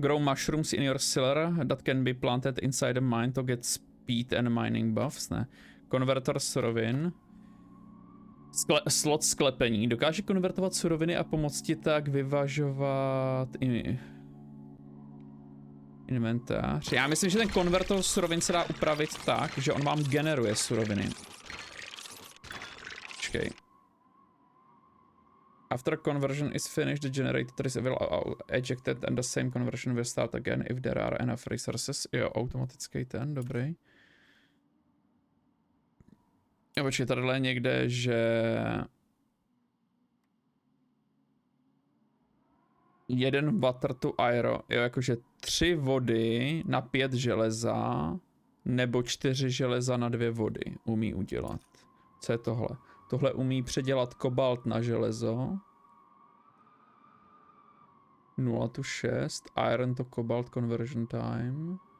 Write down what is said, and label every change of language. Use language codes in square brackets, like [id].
[en] Grow mushrooms in your cellar that can be planted inside a mine to get speed and mining buffs. [cs] Ne. Konvertor surovin. Slot sklepení. Dokáže konvertovat suroviny a pomoct ti tak vyvažovat inventář. Já myslím, že ten konvertor surovin se dá upravit tak, že on vám generuje suroviny. Počkej. [en] After conversion is finished, the generator is ejected and the same conversion will start again if there are enough resources. [cs] Jo, automatický ten, dobrý. Jo, počkej, tady je někde, že... Jeden [en] water to iron, [cs] jo, jakože 3 vody na 5 železa, nebo 4 železa na 2 vody umí udělat. Co je tohle? Tohle umí předělat kobalt na železo. [en] 0 to 6, iron to cobalt conversion time.